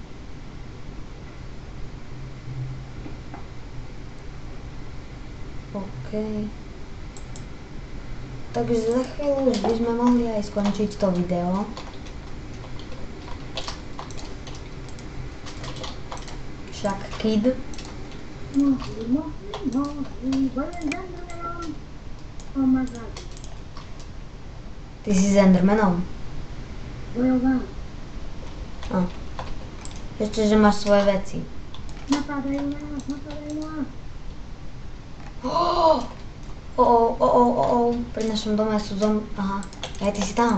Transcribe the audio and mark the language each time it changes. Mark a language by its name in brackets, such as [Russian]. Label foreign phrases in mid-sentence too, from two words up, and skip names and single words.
[Slovak] OK. Takže za chvíľu už by sme mohli aj skončiť to video. Však kid. [English] Oh my god. [Slovak] Ty si s Endermanom. Bojová. Ešte, že máš svoje veci. Napadajú nás, napadajú nás. Pri našom dome sú Aha, aj ty si tam.